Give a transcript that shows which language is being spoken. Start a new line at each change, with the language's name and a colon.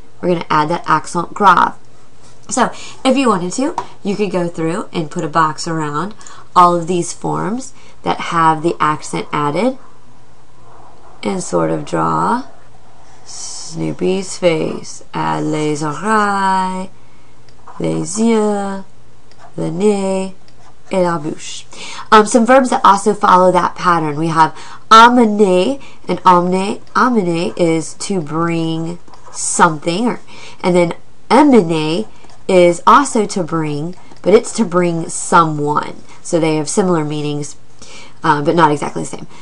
English: We're going to add that accent grave. So if you wanted to, you could go through and put a box around all of these forms that have the accent added and sort of draw Snoopy's face.
French: Add les oreilles, les yeux, le nez, et la bouche.
English: Some verbs that also follow that pattern. We have amener, and amener is to bring something, and then emmener is also to bring, but it's to bring someone. So they have similar meanings, but not exactly the same.